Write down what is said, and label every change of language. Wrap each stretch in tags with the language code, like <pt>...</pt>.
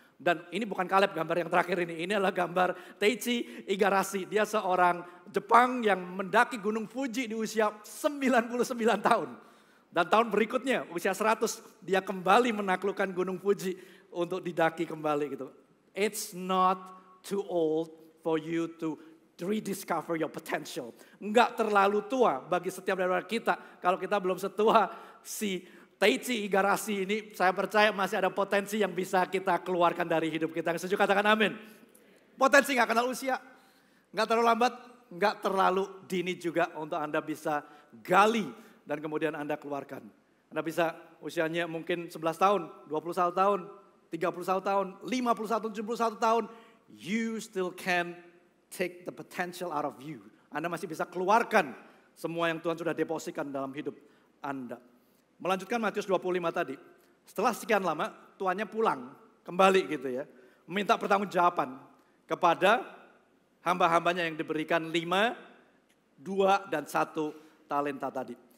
<id>Dan ini bukan Caleb gambar yang terakhir ini. Ini adalah gambar Teichi Igarashi. Dia seorang Jepang yang mendaki gunung Fuji di usia 99 tahun. Dan tahun berikutnya usia 100 dia kembali menaklukkan gunung Fuji untuk didaki kembali gitu.</id> <en>It's not too old for you to rediscover your potential.</en> <id>Enggak terlalu tua bagi setiap dari kita. Kalau kita belum setua si Teichi Igarashi ini, saya percaya masih ada potensi yang bisa kita keluarkan dari hidup kita. Yang setuju katakan amin. Potensi nggak kenal usia. Nggak terlalu lambat, nggak terlalu dini juga untuk Anda bisa gali dan kemudian Anda keluarkan. Anda bisa usianya mungkin 11 tahun, 21 tahun, 31 tahun, 51, 71 tahun.</id> <en>You still can take the potential out of you.</en> <id>Anda masih bisa keluarkan semua yang Tuhan sudah depositkan dalam hidup Anda. Melanjutkan Matius 25 tadi. Setelah sekian lama, tuannya pulang kembali gitu ya. Meminta pertanggungjawaban kepada hamba-hambanya yang diberikan 5, 2, dan 1 talenta tadi.</id>